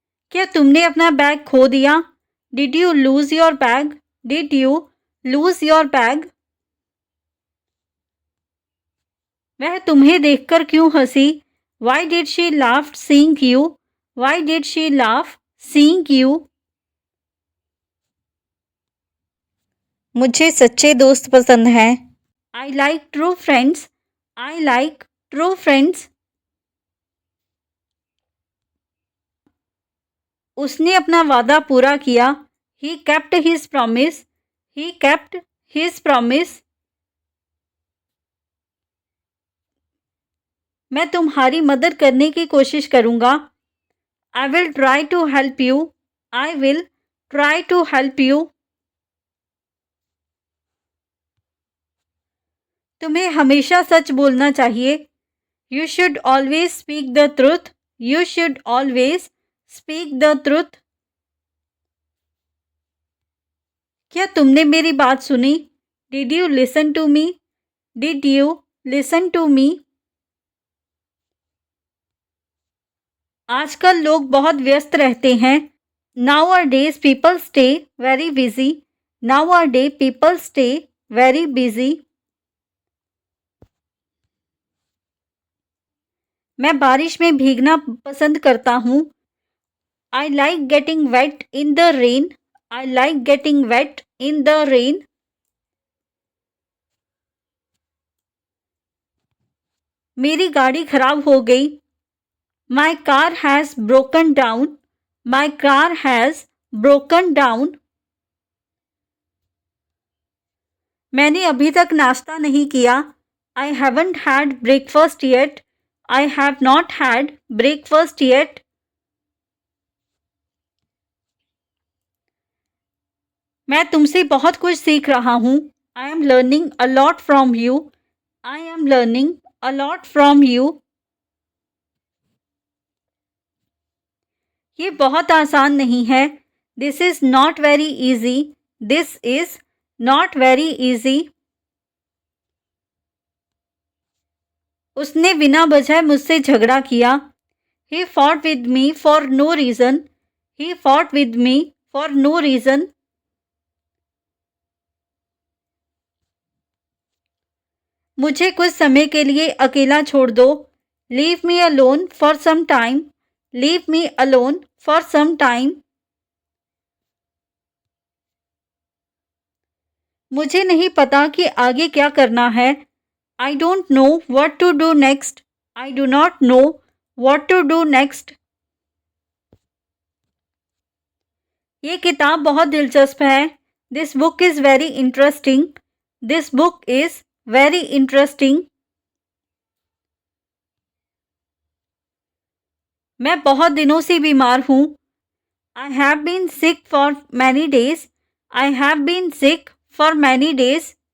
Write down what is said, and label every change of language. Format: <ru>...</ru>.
<hi>क्या तुमने अपना बैग खो दिया?</hi> <en>Did you lose your bag? Did you lose your bag?</en> <hi>वह तुम्हें देखकर क्यों हंसी?</hi> <en>Why did she laugh seeing you? Why did she laugh seeing you?</en> <hi>मुझे सच्चे दोस्त पसंद हैं।</hi> <en>I like true friends. I like true friends.</en> <hi>उसने अपना वादा पूरा किया।</hi> <en>He kept his promise. He kept his promise.</en> <hi>मैं तुम्हारी मदद करने की कोशिश करूँगा।</hi> <en>I will try to help you. I will try to help you.</en> <hi>तुम्हें हमेशा सच बोलना चाहिए.</hi> <en>You should always speak the truth. You should always speak the truth.</en> <hi>क्या तुमने मेरी बात सुनी?</hi> <en>Did you listen to me? Did you listen to me?</en> <hi>आजकल लोग बहुत व्यस्त रहते हैं.</hi> <en>Nowadays people stay very busy. Nowadays people stay very busy.</en> <hi>मैं बारिश में भीगना पसंद करता हूँ.</hi> <en>I like getting wet in the rain. I like getting wet in the rain.</en> <hi>मेरी गाड़ी खराब हो गई.</hi> <en>My car has broken down. My car has broken down.</en> <hi>मैंने अभी तक नाश्ता नहीं किया.</hi> <en>I haven't had breakfast yet. I have not had breakfast yet.</en> <hi>मैं तुमसे बहुत कुछ सीख रहा हूँ.</hi> <en>I am learning a lot from you. I am learning a lot from you.</en> <hi>ये बहुत आसान नहीं है.</hi> <en>This is not very easy. This is not very easy.</en> <hi>उसने बिना वजह मुझसे झगड़ा किया.</hi> <en>He fought with me for no reason. He fought with me for no reason.</en> <hi>मुझे कुछ समय के लिए अकेला छोड़ दो.</hi> <en>Leave me alone for some time. Leave me alone for some time.</en> <hi>मुझे नहीं पता कि आगे क्या करना है.</hi> <en>I don't know what to do next. I do not know what to do next.</en> <hi>ये किताब बहुत दिलचस्प है.</hi> <en>This book is very interesting. This book is very interesting.</en> <hi>मैं बहुत दिनों से बीमार हूँ.</hi> <en>I have been sick for many days. I have been sick for many days.</en>